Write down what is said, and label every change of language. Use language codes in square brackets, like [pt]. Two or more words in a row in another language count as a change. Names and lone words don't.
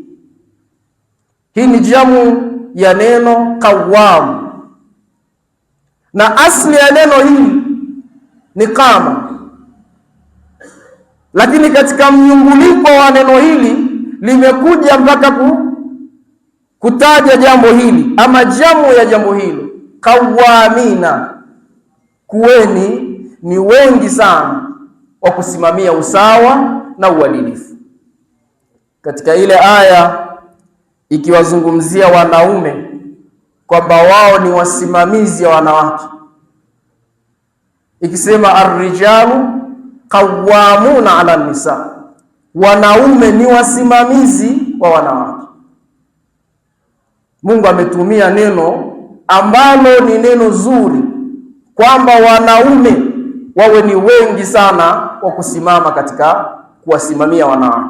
[sw] Hii ni jamu ya neno qawam, na asli ya neno hili ni qama, lakini katika mnyunguliko wa neno hili limekuja mpaka kutaja jambo hili ama jamu ya jambo hilo, qawamina, kuweni ni wengi sana wa kusimamia usawa na uadilifu. Katika ile aya ikiwazungumzia wanaume kwamba wao ni wasimamizi wa wanawake, ikisema [ar] ar-rijalu qawwamuna 'ala an-nisa, [sw] wanaume ni wasimamizi wa wanawake. Mungu ametumia neno ambalo ni neno zuri, kwamba wanaume wawe ni wengi sana wa kusimama katika kuwasimamia wanawake.